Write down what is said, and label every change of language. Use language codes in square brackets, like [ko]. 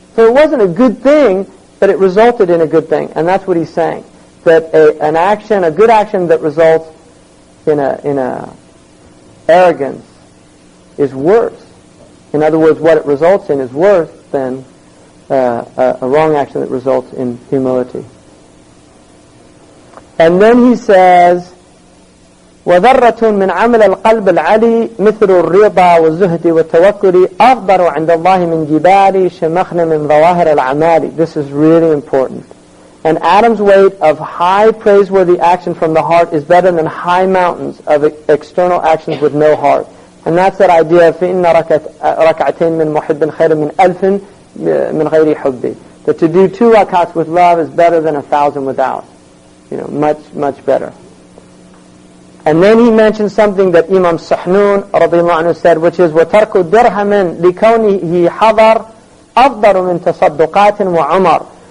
[en] So it wasn't a good thing, but it resulted in a good thing. And that's what he's saying. That a good action that results in a arrogance is worse. In other words, what it results in is worse than a wrong action that results in humility. And then he says, [ar] وَذَرَّةٌ مِنْ عَمَلِ الْقَلْبِ الْعَلِي مِثْلُ الرِّضَى وَالزُّهْدِ وَالتَّوَكُّلِ أَفْضَلُ عِنْدَ اللَّهِ مِنْ جِبَالِ شَمَخْنَ مِنْ ظَوَاهِرِ الْعَمَالِ. [en] This is really important. An atom's weight of high praiseworthy action from the heart is better than high mountains of external actions with no heart. And that's that idea of [ar] فَإِنَّ رَكَعَتَيْن مِنْ مُحِبٍ خَيْرٍ مِنْ أَلْفٍ مِنْ غَيْرِ حُبِّ. [en] That to do 2 rakats with love is better than 1,000 without. Much, much better. And then he mentions something that Imam Sahnun radiallahu anhu said, which is [ar] وَتَرْكُ دِرْهَمٍ لِكَوْنِهِ حَضَرٍ أَفْضَلُ مِنْ تَصَدُّقَاتٍ وَعُمَرٍ.